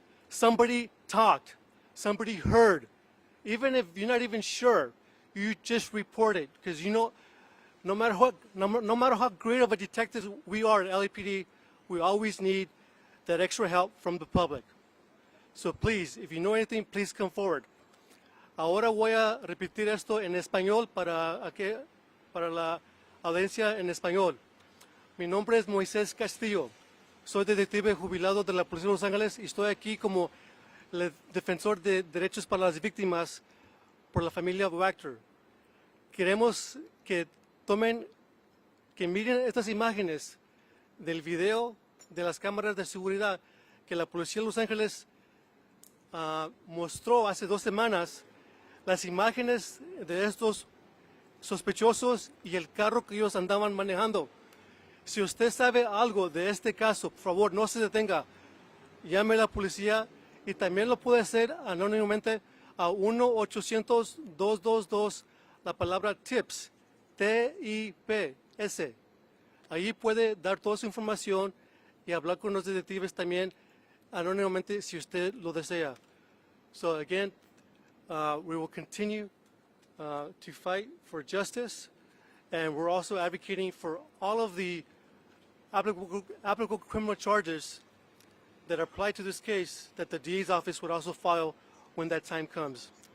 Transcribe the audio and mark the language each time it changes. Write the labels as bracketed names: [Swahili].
[English] Somebody talked, somebody heard. Even if you're not even sure, you just report it because you know, no matter how great of a detective we are at LAPD, we always need that extra help from the public. So please, if you know anything, please come forward. [Spanish] Ahora voy a repetir esto en español para la audiencia en español. Mi nombre es Moisés Castillo. Soy detective jubilado de la Policía de Los Ángeles y estoy aquí como el defensor de derechos para las víctimas por la familia Wactor. Queremos que miren estas imágenes del video de las cámaras de seguridad que la Policía de Los Ángeles mostró hace 2 semanas, las imágenes de estos sospechosos y el carro que ellos andaban manejando. Si usted sabe algo de este caso, por favor, no se detenga. Llame a la policía y también lo puede hacer anónimamente a 1-800-222 la palabra TIPS, T-I-P-S. Ahí puede dar toda su información y hablar con los detectives también anónimamente si usted lo desea. [English] So again, We will continue to fight for justice, and we're also advocating for all of the applicable criminal charges that apply to this case that the DA's office would also file when that time comes.